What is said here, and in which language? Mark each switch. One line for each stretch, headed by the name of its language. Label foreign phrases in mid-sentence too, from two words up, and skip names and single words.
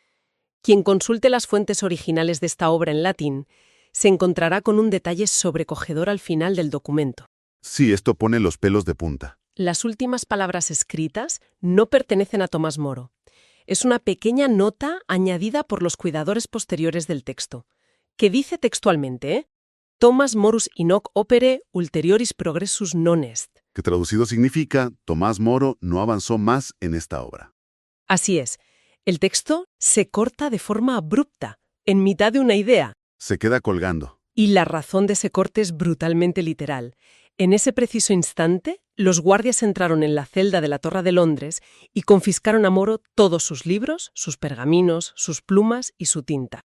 Spanish: Quien consulte las fuentes originales de esta obra en latín se encontrará con un detalle sobrecogedor al final del documento. Sí, esto pone los pelos de punta. Las últimas palabras escritas no pertenecen a Tomás Moro. Es una pequeña nota añadida por los cuidadores posteriores del texto, que dice textualmente,
Latin: Thomas Morus Inoc opere ulterioris progressus non est.
Spanish: Que traducido significa, Tomás Moro no avanzó más en esta obra. Así es, el texto se corta de forma abrupta, en mitad de una idea. Se queda colgando. Y la razón de ese corte es brutalmente literal. En ese preciso instante, los guardias entraron en la celda de la Torre de Londres y confiscaron a Moro todos sus libros, sus pergaminos, sus plumas y su tinta.